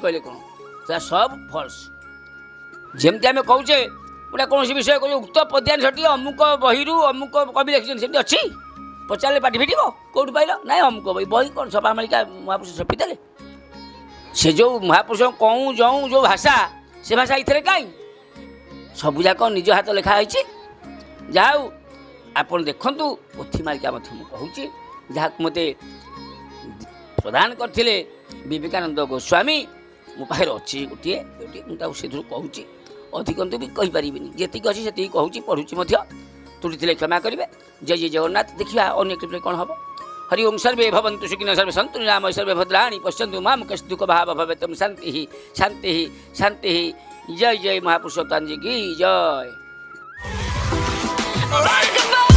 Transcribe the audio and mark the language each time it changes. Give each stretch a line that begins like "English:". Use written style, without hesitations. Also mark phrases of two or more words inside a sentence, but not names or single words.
Odia: କହିଲେ କ'ଣ ସେଟା ସବୁ ଫଲ୍ସ ଯେମିତି ଆମେ କହୁଛେ ଗୋଟା କୌଣସି ବିଷୟ କହୁଛେ ଉକ୍ତ ପଦ୍ୟାଂଶଟି ଅମୁକ ବହିରୁ ଅମୁକ କବି ଲେଖିଛନ୍ତି ସେମିତି ଅଛି ପଚାରିଲେ ପାଟି ଫିଟିବ କେଉଁଠି ପାଇଲ ନାଇଁ ଅମୁକ ବହି କ'ଣ ଛପା ମାଳିକା ମହାପୁରୁଷ ଛପିଦେଲେ ସେ ଯେଉଁ ମହାପୁରୁଷ କହୁଁ ଯେଉଁ ଭାଷା ସେ ଭାଷା ଏଥିରେ କାହିଁ ସବୁଯାକ ନିଜ ହାତ ଲେଖା ହେଇଛି ଯାହା ହଉ ଆପଣ ଦେଖନ୍ତୁ ପୋଥି ମାଳିକା ମଧ୍ୟ ମୁଁ କହୁଛି ଯାହାକୁ ମୋତେ ପ୍ରଦାନ କରିଥିଲେ ବିବେକାନନ୍ଦ ଗୋସ୍ୱାମୀ ମୋ ପାଖରେ ଅଛି ଗୋଟିଏ ମୁଁ ତାକୁ ସେଥିରୁ କହୁଛି ଅଧିକ ବି କହିପାରିବିନି ଯେତିକି ଅଛି ସେତିକି କହୁଛି ପଢ଼ୁଛି ମଧ୍ୟ ତ୍ରୁଟିଥିଲେ କ୍ଷମା କରିବେ ଜୟ ଜୟ ଜଗନ୍ନାଥ ଦେଖିବା ଅନ୍ୟ କ୍ଲିପ୍ରେ କ'ଣ ହେବ
Sanskrit: हरि ओम सर्वे भवन्तु सुखिनः सर्वे सन्तु निरामयाः सर्वे भद्राणि पश्यन्तु मां कष्टदुःख भाव भवेत् शान्तिः शान्तिः शान्तिः
Hindi: जय जय महापुरुषोत्तम जी की जय।